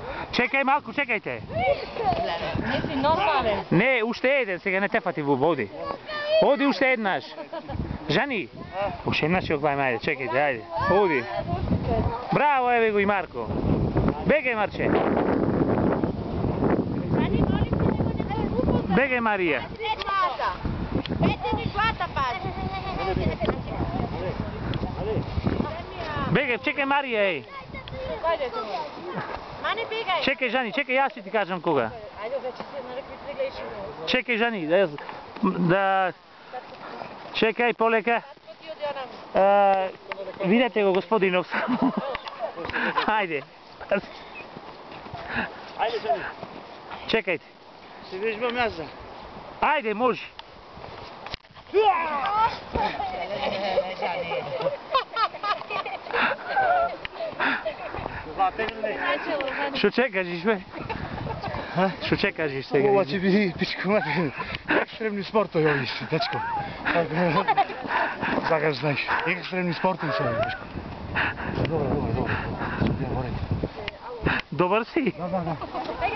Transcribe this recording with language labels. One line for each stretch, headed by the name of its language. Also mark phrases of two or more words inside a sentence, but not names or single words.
Macedonian: Чекај малко, чекајте.
Serbian: Nisi normalan.
Macedonian: Не, уште еден, сега не те фати в води. Оди уште еднаш. Жани. Уште еднаш ќе го гледаме, ајде, чекајте, ајде. Оди. Браво, еве го и Марко. Бегај, Марче. Бегај, Марија. Бегај, чекај, Марија, еј.
Serbian: Čekaj, Žani, čekaj, ja ću ti kažem koga. Čekaj, Žani, da...
Macedonian: Чекај, полека. Видите го, господинов само. Ajde. Ajde, Žani. Čekajte. Се вежбам јас за. Ајде, може. Што чекаш, бе? Што чекаш сега? Ова ќе биде пичко мати. Екстремни спортови овие си, дечко. Сакаш знаеш, екстремни спортови се овие, дечко. Добро. Добар си? Да.